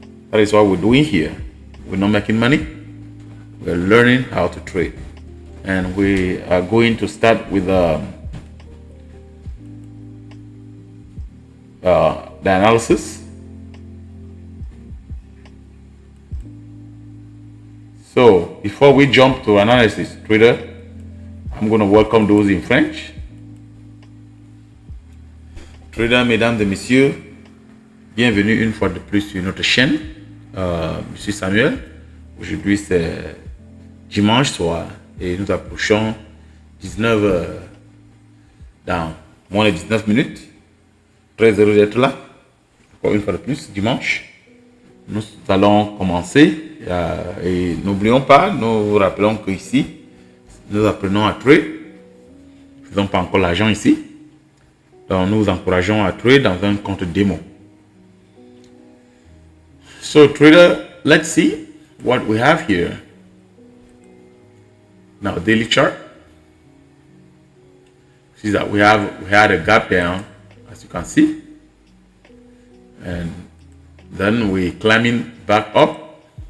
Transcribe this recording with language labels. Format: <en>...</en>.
<en>That is what we're doing here. We're not making money. We're learning how to trade, and we are going to start with the analysis. So before we jump to analysis, trader, I'm going to welcome those in French.</en> <fr>Trader, mesdames et messieurs, bienvenue une fois de plus sur notre chaîne. Je suis Samuel. Aujourd'hui c'est dimanche soir et nous approchons 19h dans moins de 19 minutes. Très heureux d'être là. Encore une fois de plus, dimanche. Nous allons commencer et n'oublions pas, nous vous rappelons qu'ici, nous apprenons à trade. Nous ne faisons pas encore l'argent ici. Donc nous vous encourageons à trade dans un compte démo.</fr> <en>So trader, let's see what we have here. Now daily chart. See that we had a gap down, as you can see, and then we climbing back up</en>